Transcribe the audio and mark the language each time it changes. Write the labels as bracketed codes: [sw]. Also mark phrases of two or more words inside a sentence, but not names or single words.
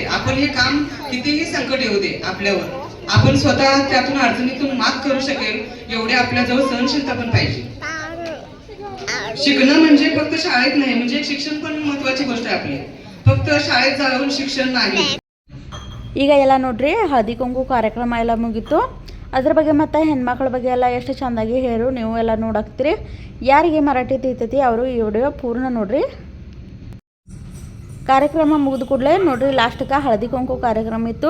[mr] आपण हे काम कितीही संकट येऊ दे आपल्यावर, आपण स्वतः त्यातून अडचणीतून मात करू शकेल एवढे आपल्याजवळ सहनशीलता पण पाहिजे. शिकणं म्हणजे फक्त शाळेत नाही, म्हणजे शिक्षण पण महत्वाची गोष्ट आहे आपली. फक्त शाळेत जाऊन शिक्षण नाही. [kn] ಈಗ ಎಲ್ಲ ನೋಡ್ರಿ ಹಳದಿ ಕುಂಕು ಕಾರ್ಯಕ್ರಮ ಎಲ್ಲ ಮುಗೀತು. ಅದ್ರ ಬಗ್ಗೆ ಮತ್ತು ಹೆಣ್ಮಕ್ಳ ಬಗ್ಗೆ ಎಲ್ಲ ಎಷ್ಟು ಚೆಂದಾಗಿ ಹೇಳು ನೀವು ಎಲ್ಲ ನೋಡಾಕ್ತೀರಿ. ಯಾರಿಗೆ ಮರಾಠಿ ತಿಳಿತೈತಿ ಅವರು ಈ ವಿಡಿಯೋ ಪೂರ್ಣ ನೋಡ್ರಿ. ಕಾರ್ಯಕ್ರಮ ಮುಗಿದ ಕೂಡಲೇ ನೋಡ್ರಿ ಲಾಸ್ಟ್ಗೆ ಹಳದಿ ಕುಂಕು ಕಾರ್ಯಕ್ರಮ ಇತ್ತು.